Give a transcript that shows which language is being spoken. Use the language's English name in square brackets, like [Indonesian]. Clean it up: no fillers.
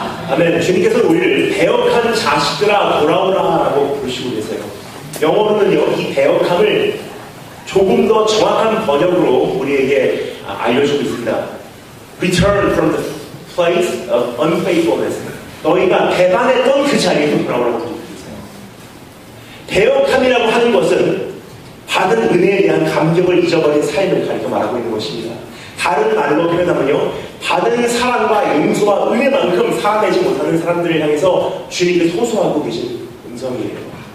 [Korean] 아멘. 주님께서는 우리를 배역한 자식들아 돌아오라 라고 부르시고 계세요. 영어로는요, 이 배역함을 조금 더 정확한 번역으로 우리에게 알려주고 있습니다. [English] Return from the place of unfaithfulness. [Korean] 너희가 배반했던 그 자리에서 돌아오라고 부르고 계세요. 배역함이라고 하는 것은 받은 은혜에 대한 감격을 잊어버린 삶을 가리켜 말하고 있는 것입니다. 다른 말로 표현하면요, 받은 사랑과 용서와 은혜만큼 살아내지 못하는 사람들을 향해서 주님께서 호소하고 계신 음성이에요.